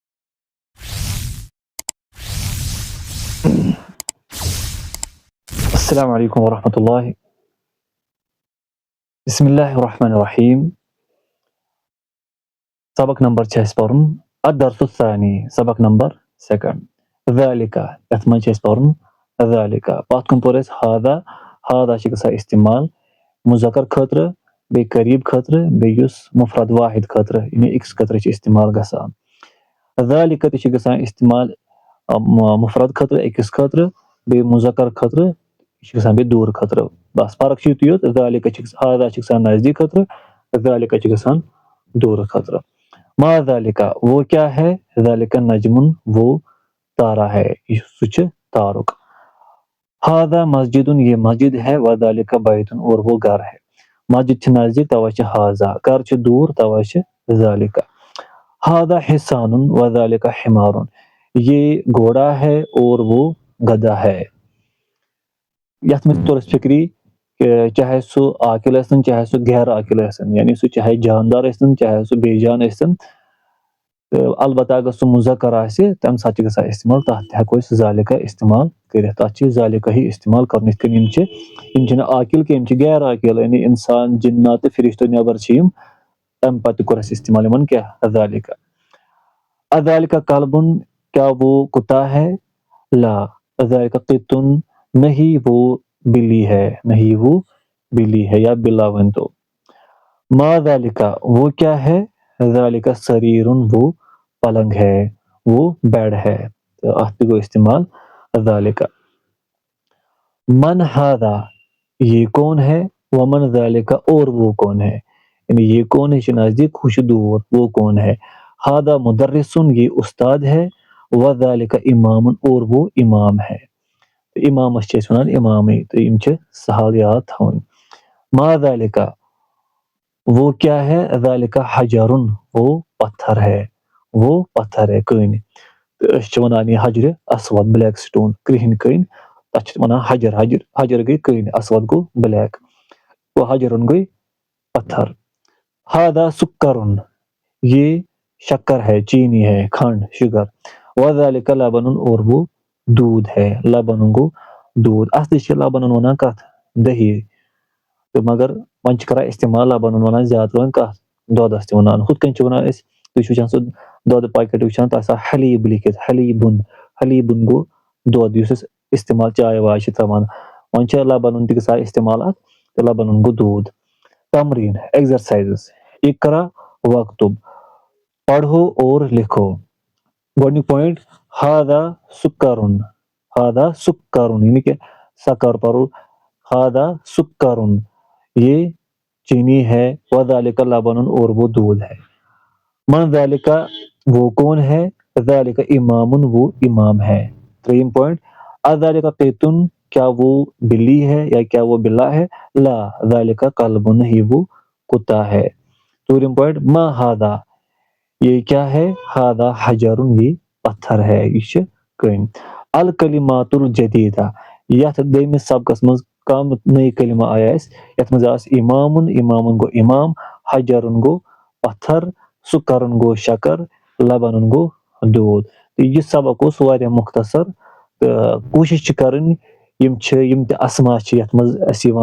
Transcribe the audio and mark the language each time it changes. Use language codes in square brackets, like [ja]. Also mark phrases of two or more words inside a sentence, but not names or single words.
[ar] السلام عليكم ورحمة الله. بسم الله الرحمن الرحيم. [ks] سبق نمبر چھ [ar] الدرس الثاني [ks] سبق نمبر second [ar] ذلك يتمن [ks] چھ ذلك پتھ کُن پوٚر اَسہِ هذا چھِ گژھان استعمال مذکر خٲطرٕ بیٚیہِ قریٖب خٲطرٕ بیٚیہِ یُس مفرد واحد خٲطرٕ یعنی أکِس خٲطرٕ چھِ استعمال گژھان ذلك تہِ چھِ گژھان استعمال مفرد خٲطرٕ أکِس خٲطرٕ بیٚیہِ مذکر خٲطرٕ یہِ چھِ گژھان بیٚیہِ دوٗر خٲطرٕ بس فرق چھِ یُتُے یوت ذلك چھِ هذا چھِ گژھان نزدیٖک خٲطرٕ ذلك چھِ گژھان دوٗر خٲطرٕ [ar] ما ذلك [ur] وہ کیا ہے [ar] ذلك نجمن [ur] وہ تارا ہے [ks] سُہ چھُ تارُک [ar] هذا مسجدن [ur] یہ مسجد ہے [ar] وذلك بیتن [ur] اور وہ گھر ہے [ks] مسجد چھِ نزدیٖک تَوَے چھِ هذا گھر چھِ دوٗر تَوَے چھِ ذلك [ar] هذا حصان وذلك حمار [ur] یہ گھوڑا ہے اور وہ گدھا ہے [ks] یَتھ منٛز توٚر اَسہِ فِکری چاہے سُہ عاقل ٲسِن چاہے سُہ غیر عاقل ٲسِن یعنی سُہ چاہے جاندار ٲسِن چاہے سُہ بے جان ٲسِن تہٕ البتہ اگر سُہ مُذکر آسہِ تَمہِ ساتہٕ چھِ گژھان استعمال تَتھ تہِ ہٮ۪کو أسۍ ذالِکا استعمال کٔرِتھ تَتھ چھِ ذالِکا ہی استعمال کَرُن یِتھ کٔنۍ یِم چھِنہٕ عاقل کینٛہہ یِم چھِ غیر عاقل یعنی اِنسان جِنات تہٕ فرشتو نٮ۪بر چھِ یِم تَمہِ پتہٕ تہِ کوٚر اَسہِ استعمال یِمن کیٛاہ ذالِکا [ar] اذالِکا کلبُن [ur] کیا وہ کتا ہے [ar] لا ذالِکا قطن [ur] نہیں وہ بلی ہے نہیں وہ بلی ہے [ks] یا بلا ؤنۍتو [ar] ما ذالِکا [ur] وہ کیا ہے [ar] ذالِکا سریرن [ur] وہ پلنگ ہے وہ بیڈ ہے [ks] تہٕ اَتھ تہِ گوٚو استعمال ذالِکا [ar] من ہادا [ur] یہ کون ہے [ar] ومن ذالِکا [ur] اور وہ کون ہے یعنی یہ کون ہے [ks] یہِ چھُ نزدیٖک ہُہ چھُ دوٗر [ur] وہ کون ہے [ar] ہادا مدرسن [ur] یہ استاد ہے [ar] وذالِکا امامن [ur] اور وہ امام ہے [ks] تہٕ امامس چھِ أسۍ وَنان امامٕے تہٕ یِم چھِ سہل یاد تھاوٕنۍ [ar] ما ذالِکا [ur] وہ کیا ہے [ar] ذالِکا حجرن [ur] وہ پتھر ہے وہ پتھر ہے [ks] کٔنۍ تہٕ أسۍ چھِ وَنان یہِ [ar] حجرِ اسود [en] Black Stone [ks] کرٛہِنۍ کٔنۍ تَتھ چھِ وَنان حجر حجر حجر گٔے کٔنۍ اسود گوٚو بلیک وہ حجرن گٔے پتھر [ar] ہادا سُکرن [ur] یہ شکر ہے چینی ہے [ks] کھنڈ شُگر [ar] وذالِکا لبنن [ks] اور [ur] وہ دوٗد ہے [ks] لبنن گوٚو دوٗد اصلی چھِ لبنن وَنان کَتھ دہی تہٕ مگر وۄنۍ چھِ کران استعمال لبنن وَنان زیادٕ وۄنۍ کَتھ دۄدس تہِ وَنان ہُتھ کٔنۍ چھِ وَنان أسۍ تُہۍ چھِو وٕچھان سُہ دۄدٕ پاکٮ۪ٹ وٕچھان تَتھ آسان حلیٖب لیکھِتھ حلیٖبُن گوٚو دۄد یُس أسۍ استعمال چاے واے چھِ تراوان وۄنۍ چھِ لبنن تہِ گژھان استعمال اَتھ تہٕ لبنن گوٚو دوٗد تمریٖن ایگزرسایزز [ar] اقرا وکتب [ur] پڑھو اور لکھو [ks] گۄڈنیُک پویِنٹ ہادا [ur] سُکرُن [ks] یعنی کہِ سکر پرو [ar] ہادا سُکرُن [ur] یہ چینی ہے [ar] وذالِکا لبنن [ur] اور وہ دودھ ہے [ar] من ذالِکا [ur] وہ کون ہے [ar] ذالِکا امامن [ur] وہ امام ہے [ks] ترٛیٚیِم پویِنٹ [ar] اذالِکا قطن [ur] کیا وہ بلی ہے یا کیا وہ بلا ہے [ar] لا ذالِکا کلبن [ur] نہیں وہ کتا [ks] ہے ژوٗرِم پویِنٹ [ar] ما ہادا [ur] یہ کیا ہے [ar] ہادا حجرن [ur] یہ پتھر ہے [ks] یہِ چھِ کٔنۍ [ar] الکلمات الجدیدہ [ks] یتھ دوٚیمِس سبقس منٛز کم نٔے کلمہٕ آیہِ اَسہِ یتھ منٛز آسہٕ امامن گوٚو امام حجرن گوٚو پتھر سُکرن گوٚو شکر لبنن گوٚو دوٗد تہٕ یہِ سبق اوس واریاہ مختصر تہٕ کوٗشش چھِ کرٕنۍ یِم تہِ اسما چھِ یتھ منٛز اَسہِ یِوان